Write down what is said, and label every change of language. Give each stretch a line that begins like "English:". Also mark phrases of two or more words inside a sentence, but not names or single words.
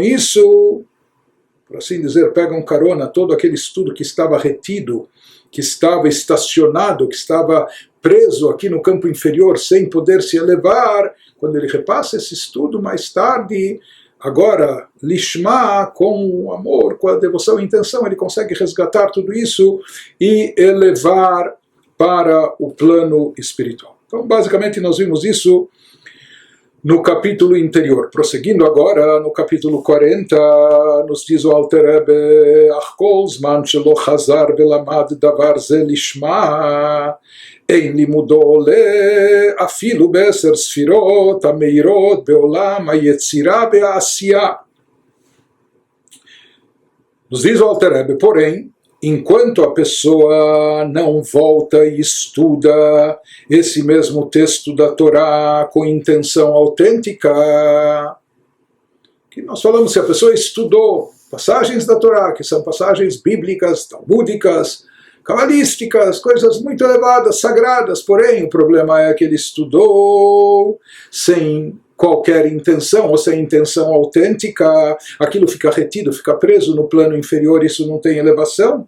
Portuguese: isso, por assim dizer, pegam carona todo aquele estudo que estava retido, que estava estacionado, que estava preso aqui no campo inferior sem poder se elevar, quando ele repassa esse estudo mais tarde, agora, lishma, com o amor, com a devoção e intenção, ele consegue resgatar tudo isso e elevar para o plano espiritual. Então, basicamente, nós vimos isso no capítulo anterior. Prosseguindo agora, no capítulo 40, nos diz o Alter Rebbe,
Hebrew: אך כל זמן שלא חזר ולמד דבר זה לשמה, אין לימודו עולה אפילו בעשר ספירות המאירות בעולם היצירה והעשייה.
Portuguese: Nos diz o Alter Rebbe, porém, enquanto a pessoa não volta e estuda esse mesmo texto da Torá com intenção autêntica, que nós falamos, se a pessoa estudou passagens da Torá, que são passagens bíblicas, talmúdicas, cabalísticas, coisas muito elevadas, sagradas, porém o problema é que ele estudou sem qualquer intenção, ou sem intenção autêntica, aquilo fica retido, fica preso no plano inferior, isso não tem elevação.